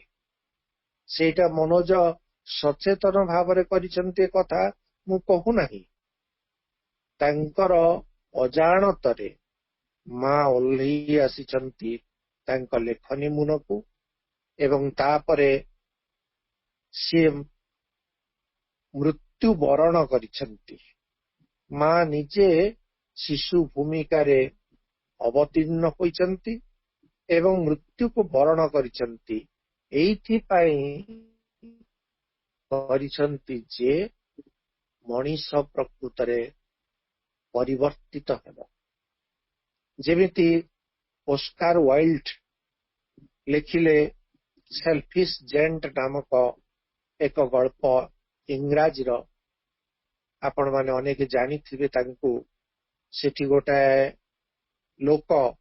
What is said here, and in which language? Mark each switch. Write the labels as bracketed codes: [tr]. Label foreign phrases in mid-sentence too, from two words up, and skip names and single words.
[or] ସେଇଟା ମନୋଜ ସଚେତନ ଭାବରେ କରିଛନ୍ତି ଏ କଥା ମୁଁ କହୁନାହିଁ। ତାଙ୍କର ଅଜାଣତରେ ମା ଓହ୍ଲେଇ ଆସିଛନ୍ତି ତାଙ୍କ ଲେଖନୀ ମୁନକୁ, ଏବଂ ତାପରେ ସିଏ ମୃତ୍ୟୁ ବରଣ କରିଛନ୍ତି ମା ନିଜେ ଶିଶୁ ଭୂମିକାର ଅବତୀର୍ଣ୍ଣ ହୋଇଛନ୍ତି ଏବଂ ମୃତ୍ୟୁ କୁ ବରଣ କରିଛନ୍ତି ଏଇଥି ପାଇଁ କରିଛନ୍ତି ଯେ ମଣିଷ ପ୍ରକୃତ ରେ ପରିବର୍ତ୍ତିତ ହେବ ଯେମିତି ଓସ୍କାର ୱାଇଲ୍ଡ ଲେଖିଲେ ସେଲଫିସ ଜାଏଣ୍ଟ ନାମକ ଏକ ଗଳ୍ପ ଇଂରାଜୀ ରେ ଆପଣ ମାନେ ଅନେକ ଜାଣି ଥିବେ ତାଙ୍କୁ ସେଠି ଗୋଟାଏ ଲୋକ